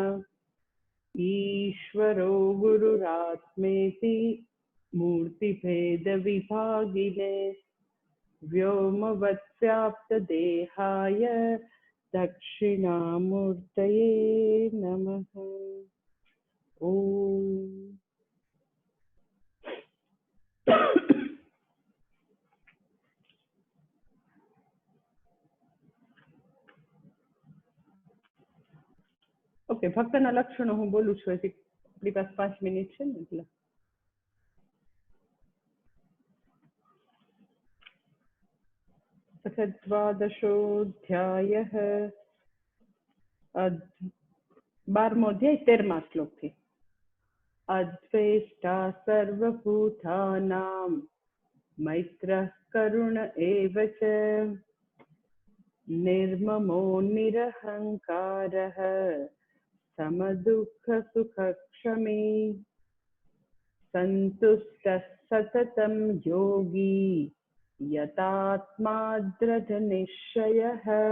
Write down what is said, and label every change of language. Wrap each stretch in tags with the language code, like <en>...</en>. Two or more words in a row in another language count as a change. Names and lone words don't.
<sa>ईश्वरो गुरुरात्मेति मूर्तिभेदविभागिने व्योमवद्व्याप्तदेहाय दक्षिणामूर्तये नमः। ओम।</sa> <gu>ओके, ભક્તના લક્ષણો હું બોલું છું, હજી આપણી પાસે 5 મિનિટ છે ને એટલે. द्वादशोऽध्यायः 12મો અધ્યાય 13મા શ્લોકથી।</gu> <sa>अद्वेष्टा सर्वभूतानां मैत्रः करुण एव च निर्ममो निरहङ्कारः समदुःखसुखक्षमी सन्तुष्टः सततं योगी यतात्मा दृढनिश्चयः</sa>